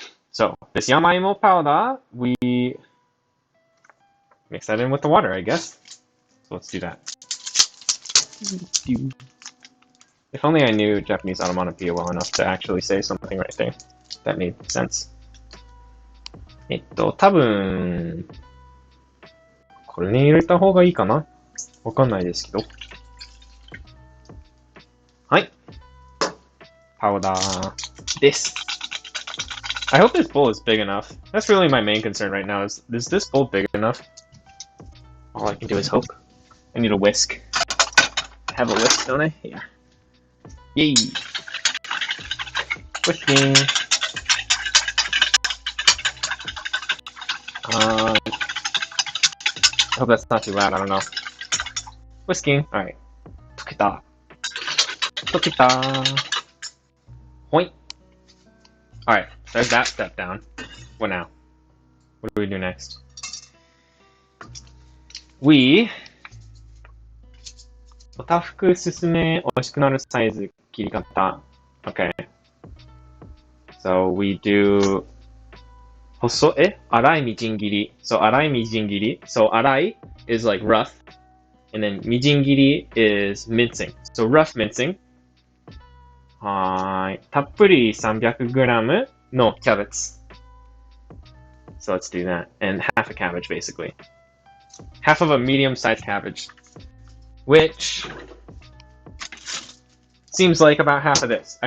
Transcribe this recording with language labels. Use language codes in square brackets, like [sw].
[en] So, this yamaimo powder, we mix that in with the water, I guess. So let's do that. If only I knew Japanese onomatopoeia well enough to actually say something right there. That made sense. [ja] 多分、これに入れた方がいいかな？わかんないですけど。はい。パウダーです。 [en] I hope this bowl is big enough. That's really my main concern right now, is this bowl big enough? All I can do is hope. I need a whisk. I have a whisk, don't I? Yeah. Yay! Whisking. I hope that's not too loud, I don't know. Whisking. Alright. Tokita. Tokita. Point. Alright, there's that step down. What now? What do we do next? [ja] We おたふくすすめ美味しくなるサイズ切り方 Okay. [en] So we do [ja] 細粗いみじん切り [en] So [ja] 粗いみじん切り [en] So 粗い is like rough and then みじん切り is mincing So rough mincing [ja] はいたっぷり 300g のキャベツ [en] So let's do that and half a cabbage basically Half of a medium-sized cabbage which seems like about half of this.